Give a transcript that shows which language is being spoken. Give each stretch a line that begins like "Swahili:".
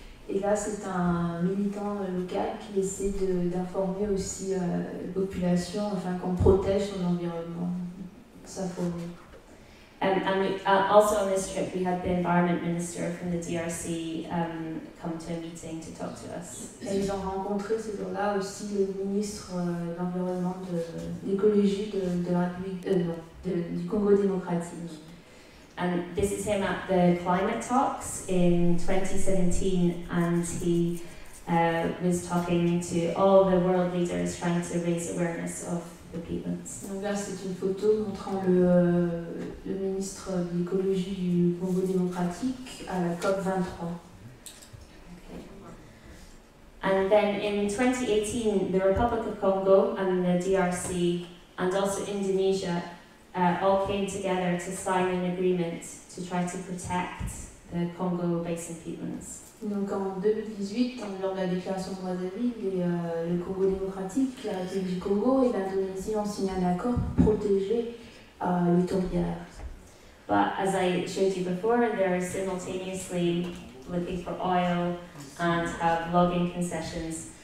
French: Et là, c'est un militant local qui essaie d'informer aussi la population afin qu'on protège son environnement, sa forêt.
English: And also on this trip, we had the environment minister from the DRC come to a meeting to talk to us.
French: Et ils ont rencontré ce jour-là aussi le ministre de l'environnement, de l'écologie de la République, du Congo démocratique.
English: And this is him at the climate talks in 2017, and he was talking to all the world leaders trying to raise awareness of the peatlands.
French: Donc là, c'est une photo montrant le ministre de l'écologie du Congo démocratique à la COP 23.
English: Okay. And then in 2018, the Republic of Congo and the DRC and also Indonesia all came together to sign an agreement to try to protect the Congo Basin peatlands.
French: Donc en 2018, lors de la déclaration de Brazzaville, le Congo démocratique, la République du Congo et l'Indonésie ont signé un accord pour protéger les tourbières.
English: But as I showed you before, they're simultaneously looking for oil and have logging concessions.